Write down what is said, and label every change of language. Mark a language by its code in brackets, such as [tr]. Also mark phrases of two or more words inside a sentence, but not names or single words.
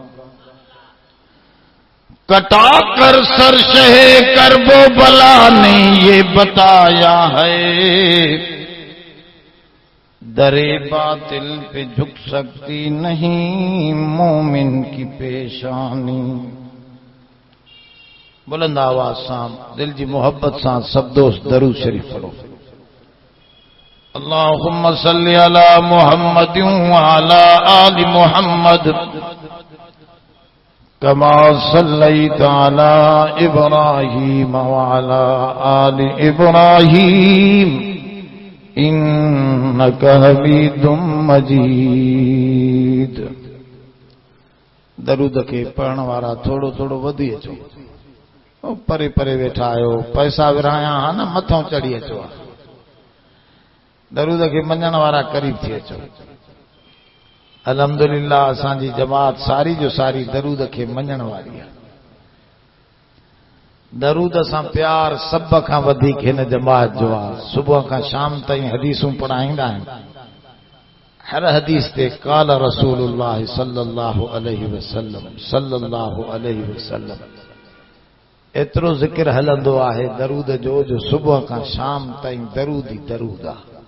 [ur] کٹا کر سر شہِ کرب و بلا نے یہ بتایا ہے درِ باطل پہ جھک سکتی نہیں مومن کی پیشانی. [sd] बुलंद आवाज सां दिल जी मोहब्बत सां सब दोस्त दरूद शरीफ पढ़ो। [ar] اللهم صل على محمد وعلى آل محمد كما صليت على إبراهيم وعلى آل إبراهيم إنك حميد مجيد. [sd] दरूद के पढ़ण वारा थोड़ो थोड़ो वधी अचो। परे परे वेठा आयो पैसा विरहाया हा न मथों चढ़ी अचो। दरूद के मञण वारा करीब थी अचो। अल्हम्दुलिल्लाह असांजी जमात सारी जो सारी दरूद के मञण वारी आहे। दरूद सां प्यार सब खां वधीक हिन जमात जो आहे। सुबुह खां शाम ताईं हदीसूं पढ़ाईंदा आहिनि। हर हदीस ते [ar] قال رسول الله صلى الله عليه وسلم [sd] एतिरो ज़िक्र हलंदो आहे दरूद जो जो सुबुह खां शाम ताईं दरूद ई दरूद आहे।